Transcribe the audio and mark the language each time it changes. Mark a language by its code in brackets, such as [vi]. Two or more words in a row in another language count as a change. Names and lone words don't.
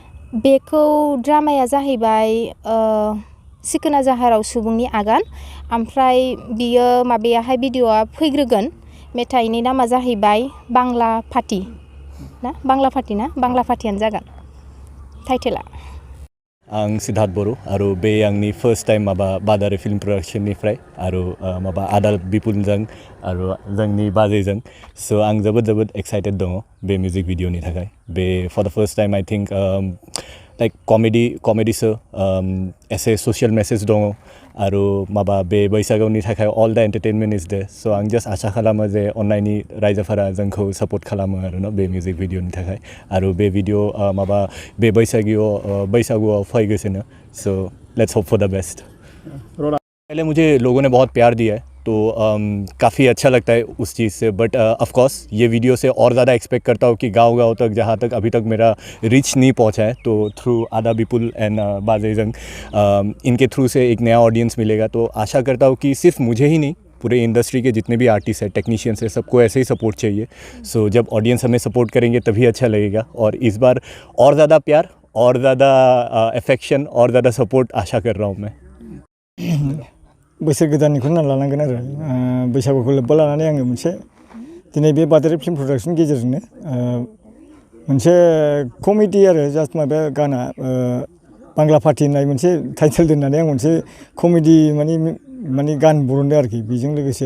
[brx] बेखौ ड्रामाया जाहैबाय सिखोना जाहाराव सुबुंनि आगान ओमफ्राय बियो माबायाहाय भिडिअआ फैग्रोगोन मेथाइनि नामा जाहैबाय बांला फाथि ना बांला फाथियानो जागोन टाइटेला आं सिद्धार्थ बर' आरो बे आंनि [en] first time [brx] माबा बादारि फिल्म प्रडाक्शननिफ्राय आरो माबा आदाल बिपुलजों आरो जोंनि बाजैजों स' आं जोबोद एक्साइटेड दङ बे मिउजिक भिडिअनि थाखाय बे [en] for the first time I think like comedy show [brx] एसे [en] social message [brx] दङ आरो माबा बे बैसागुनि थाखाय [en] all the entertainment is there [brx] स' आं जास्ट आसा खालामो जे अननायनि रायजोफोरा जोंखौ सापर्ट खालामो आरो न बे मिउजिक भिडिअनि थाखाय आरो बे भिडिअ माबा बे बैसागुआव फैगासिनो स' [en] let's hope for the best [hi] पहले मुझे लोगों ने बहुत प्यार दिया है तो काफ़ी अच्छा लगता है उस चीज़ से [en] but of course [hi] ये वीडियो से और ज़्यादा एक्सपेक्ट करता हूँ कि गांव तक जहाँ तक अभी तक मेरा रीच नहीं पहुँचा है तो थ्रू आदा बिपुल एंड बाजेजंग इनके थ्रू से एक नया ऑडियंस मिलेगा तो आशा करता हूँ कि सिर्फ मुझे ही नहीं पूरे इंडस्ट्री के जितने भी आर्टिस्ट हैं टेक्नीशियंस हैं सबको ऐसे ही सपोर्ट चाहिए सो जब ऑडियंस हमें सपोर्ट करेंगे तभी अच्छा लगेगा और इस बार और ज़्यादा प्यार और ज़्यादा अफेक्शन और ज़्यादा सपोर्ट आशा कर रहा हूँ मैं [brx] बोसोर गोदाननिखौनो होनना लानांगोन आरो बैसागुखौ लोब्बा लानानै आङो मोनसे दिनै बे बादारि फिल्म प्रडाक्शननि गेजेरजोंनो मोनसे कमेडि आरो जास्ट माबा गाना बांला फाथि होननाय मोनसे टाइटेल दोननानै आं मोनसे कमेडि माने गान बरनदों आरोखि बेजों लोगोसे